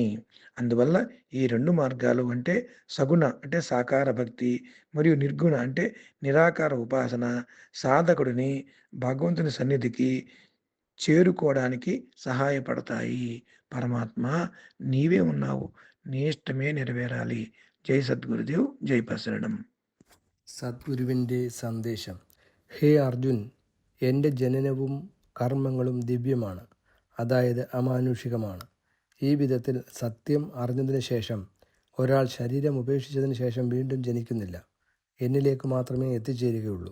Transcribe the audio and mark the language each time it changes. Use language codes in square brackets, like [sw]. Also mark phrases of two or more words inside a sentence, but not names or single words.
[te] అందువల్ల ఈ రెండు మార్గాలు అంటే సగుణ అంటే సాకార భక్తి మరియు నిర్గుణ అంటే నిరాకార ఉపాసన సాధకుడిని భగవంతుని సన్నిధికి చేరుకోవడానికి సహాయపడతాయి. పరమాత్మ నీవే ఉన్నావు, నీ ఇష్టమే నెరవేరాలి. జై సద్గురుదేవ్, జై పశరణం. [ml] സദ്ഗുരുവിൻ്റെ സന്ദേശം. ഹേ അർജുൻ, എൻ്റെ ജനനവും കർമ്മങ്ങളും ദിവ്യമാണ്, അതായത് അമാനുഷികമാണ്. ഈ വിധത്തിൽ സത്യം അറിഞ്ഞതിന് ശേഷം ഒരാൾ ശരീരം ഉപേക്ഷിച്ചതിന് ശേഷം വീണ്ടും ജനിക്കുന്നില്ല, എന്നിലേക്ക് മാത്രമേ എത്തിച്ചേരുകയുള്ളൂ.